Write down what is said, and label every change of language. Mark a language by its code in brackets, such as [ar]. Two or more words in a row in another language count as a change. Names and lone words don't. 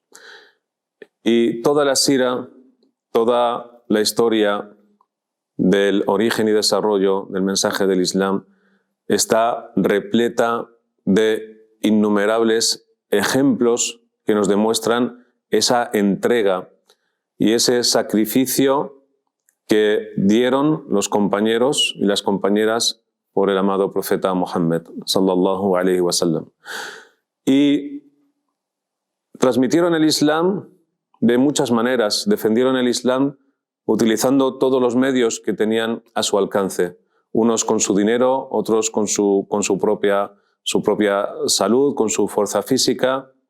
[es] Y toda la sira, toda la historia del origen y desarrollo del mensaje del Islam está repleta de innumerables ejemplos que nos demuestran esa entrega y ese sacrificio que dieron los compañeros y las compañeras por el amado profeta Muhammad [ar] صلى الله عليه وسلم. [es] Y transmitieron el Islam de muchas maneras, defendieron el Islam utilizando todos los medios que tenían a su alcance, unos con su dinero, otros con su propia salud, con su fuerza física,